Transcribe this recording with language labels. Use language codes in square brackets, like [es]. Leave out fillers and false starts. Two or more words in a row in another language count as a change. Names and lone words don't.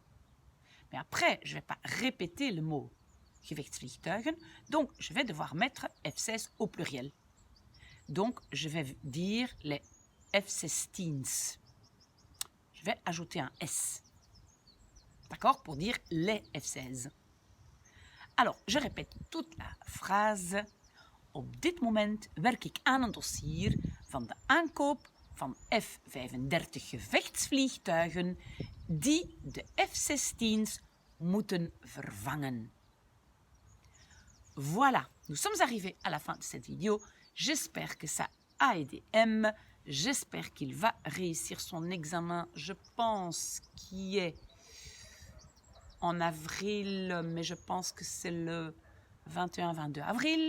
[fr] Mais après, je ne vais pas répéter le mot gevechtsvliegtuigen, donc je vais devoir mettre F-16 au pluriel. Donc, je vais dire les F-16. Je vais ajouter un S. D'accord? Pour dire les F-16. Alors, je répète toute la phrase. [nl] Op dit moment werk ik aan een dossier van de aankoop van F-35 gevechtsvliegtuigen die de F-16's moeten vervangen. [fr] Voilà, nous sommes arrivés à la fin de cette vidéo. J'espère que ça a aidé M. J'espère qu'il va réussir son examen. Je pense qu'il est en avril, mais je pense que c'est le 21-22 avril.